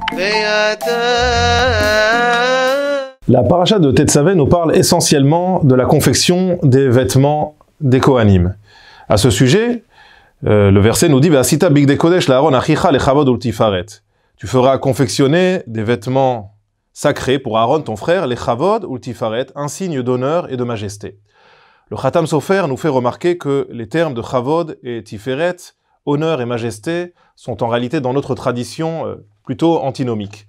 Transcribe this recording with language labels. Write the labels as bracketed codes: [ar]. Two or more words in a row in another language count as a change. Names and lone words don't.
[fr] La paracha de Tetzavé nous parle essentiellement de la confection des vêtements des Kohanim. À ce sujet, le verset nous dit [he] ועשית בגדי קודש לאהרן אחיך לכבוד ולתפארת. [fr] Tu feras confectionner des vêtements sacrés pour Aaron, ton frère, [he] לכבוד ולתפארת, [fr] un signe d'honneur et de majesté. Le Khatam Sofer nous fait remarquer que les termes de chavod et tiferet, honneur et majesté, sont en réalité dans notre tradition plutôt antinomiques.